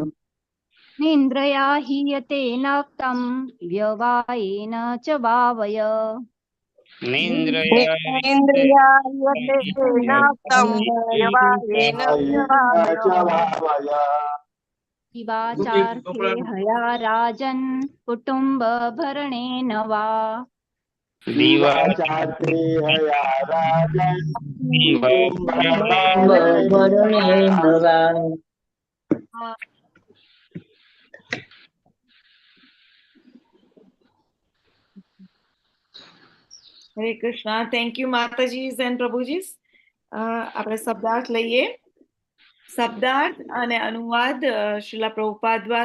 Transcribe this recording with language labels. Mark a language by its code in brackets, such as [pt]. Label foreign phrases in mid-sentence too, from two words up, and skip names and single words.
[sa] निन्द्रया हीयते नक्तं व्यवायेन च वावय दिवाचार्थे हया राजन् कुटुम्बभरणेन वा भरणेन वा [gu] હરે કૃષ્ણ. [en] thank you [gu] માતાજી એન્ડ પ્રભુજી. આપણે શબ્દાર્થ લઈએ. શબ્દાર્થ અને અનુવાદ શ્રીલા પ્રભુપાદ દ્વારા.